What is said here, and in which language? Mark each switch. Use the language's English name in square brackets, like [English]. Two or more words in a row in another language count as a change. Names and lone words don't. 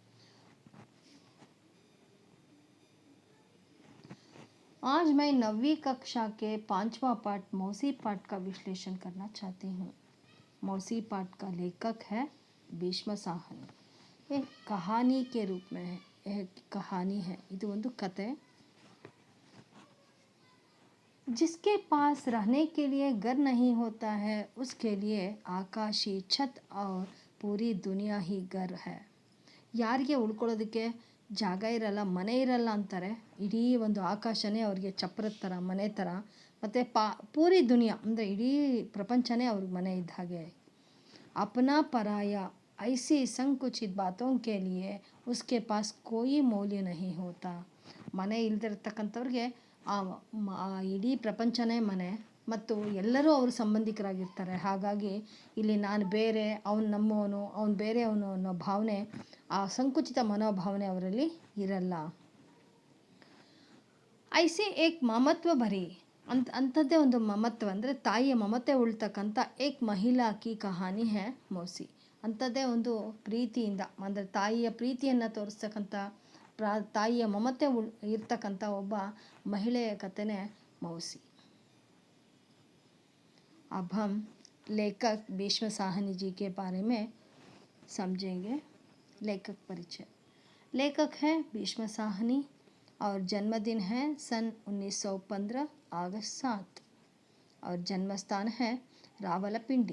[Hindi] आज मैं 9वीं कक्षा के 5वां पाठ मौसी पाठ का विश्लेषण करना चाहती हूँ। मौसी पाठ का लेखक है भीष्म साहनी। एक कहानी के रूप में है, यह कहानी है, [Kannada] ಇದು ಒಂದು ಕತೆ। [Hindi] जिसके पास रहने के लिए घर नहीं होता है उसके लिए आकाशी छत और पूरी दुनिया ही घर है। [Kannada] ಯಾರಿಗೆ ಉಳ್ಕೊಳ್ಳೋದಕ್ಕೆ ಜಾಗ ಇರಲ್ಲ, ಮನೆ ಇರಲ್ಲ ಅಂತಾರೆ, ಇಡೀ ಒಂದು ಆಕಾಶನೇ ಅವರಿಗೆ ಚಪ್ರದ ಥರ, ಮನೆ ಥರ, ಮತ್ತು [Hindi] पूरी दुनिया [Kannada] ಅಂದರೆ ಇಡೀ ಪ್ರಪಂಚನೇ ಅವ್ರಿಗೆ ಮನೆ ಇದ್ದ ಹಾಗೆ। [Hindi] अपना पराया ऐसी संकुचित बातों के लिए उसके पास कोई ಮೌಲ್ಯ नहीं होता। [Kannada] ಮನೆ ಇಲ್ದಿರ್ತಕ್ಕಂಥವ್ರಿಗೆ ಇಡೀ ಪ್ರಪಂಚನೇ ಮನೆ ಮತ್ತು ಎಲ್ಲರೂ ಅವ್ರ ಸಂಬಂಧಿಕರಾಗಿರ್ತಾರೆ। ಹಾಗಾಗಿ ಇಲ್ಲಿ ನಾನು ಬೇರೆ, ಅವನು ನಮ್ಮವನು, ಅವನು ಬೇರೆಯವನು ಅನ್ನೋ ಭಾವನೆ, ಆ ಸಂಕುಚಿತ ಮನೋಭಾವನೆ ಅವರಲ್ಲಿ ಇರಲ್ಲ। [Hindi] ऐसे एक ममत्व भरी [Kannada] ಅಂಥದ್ದೇ ಒಂದು ಮಮತ್ವ ಅಂದರೆ ತಾಯಿಯ ಮಮತೆ ಉಳ್ತಕ್ಕಂಥ [Hindi] एक महिला की कहानी है मौसी। [Kannada] ಅಂಥದ್ದೇ ಒಂದು ಪ್ರೀತಿಯಿಂದ ಅಂದರೆ ತಾಯಿಯ ಪ್ರೀತಿಯನ್ನು ತೋರಿಸ್ತಕ್ಕಂಥ ತಾಯಿಯ ಮಮತೆ ಇರ್ತಕ್ಕಂಥ ಒಬ್ಬ ಮಹಿಳೆಯ ಕಥೆನೇ मौसी। [Hindi] अब हम लेखक भीष्म साहनी जी के बारे में समझेंगे। लेखक परिचय। लेखक है भीष्म साहनी और जन्मदिन है सन 1915 अगस्त 7 और जन्मस्थान है रावलपिंडी।